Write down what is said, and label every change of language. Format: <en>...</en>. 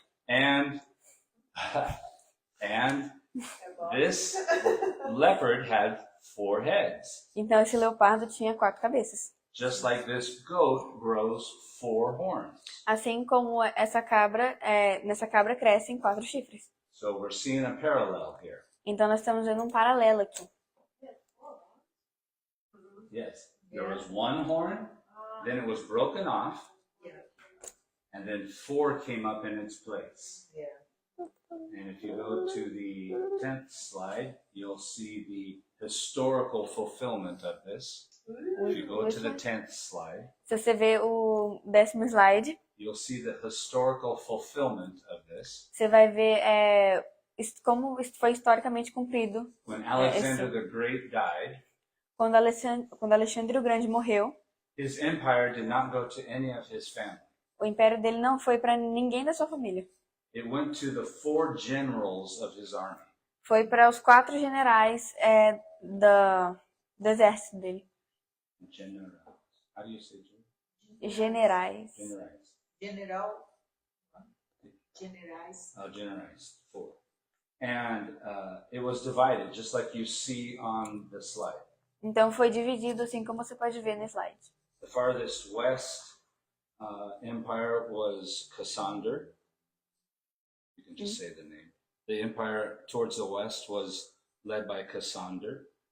<en>And this leopard had 4 heads.</en> <pt>Então, esse leopardo tinha 4 cabeças.</pt> <en>Just like this goat grows 4 horns.</en> <pt>Assim como nessa cabra crescem 4 chifres.</pt> <en>So we're seeing a parallel here.</en> <pt>Então, nós estamos vendo um paralelo aqui.</pt> <en>Yes. There was 1 horn, then it was broken off, and then 4 came up in its place. And if you go to the 10th slide, you'll see the historical fulfillment of this. If you go to the 10th slide,</en> <pt>Se você ver o 10º slide,</pt> <en>you'll see the historical fulfillment of this.</en> <pt>você vai ver como isso foi historicamente cumprido.</pt> <en>When Alexander the Great died,</en> <pt>Quando Alexandre o Grande morreu,</pt> <en>his empire did not go to any of his family.</en> <pt>o império dele não foi para ninguém da sua família.</pt> <en>It went to the 4 generals of his army.</en> <pt>Foi para os 4 generais do exército dele.</pt> <en>Generals. How do you say</en> <pt>Generais.</pt> <en>generals?</en> <pt>Generais.</pt> <en>Oh, generals. 4. And it was divided, just like you see on the slide.</en> <pt>Então foi dividido assim como você pode ver no slide.</pt> <en>The farthest west empire was Cassander. You can just say the name. The empire towards the west was led by Cassander.</en>